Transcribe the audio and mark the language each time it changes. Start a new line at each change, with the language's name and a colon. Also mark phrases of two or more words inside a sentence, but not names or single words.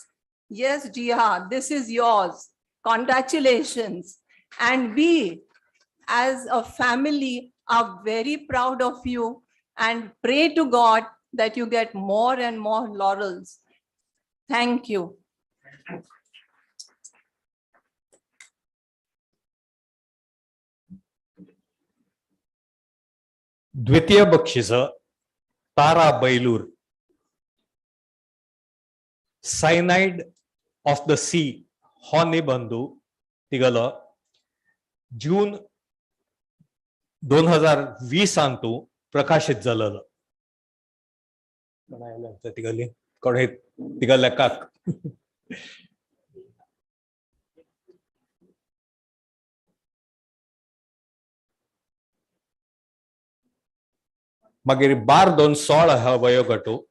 English: Yes, Jia, this is yours. Congratulations. And we, as a family, are very proud of you and pray to God that you get more and more laurels. Thank you.
Konkani: द्वितीय बक्षीस तारा बैलूर, सायनाइड ऑफ द सी हो निबंधू तिगलो जून 2020 अंतू प्रकाशित जालेलो. तिगली कोणे तिगल्या काक मागीर 12/2/16 हा वयोगटू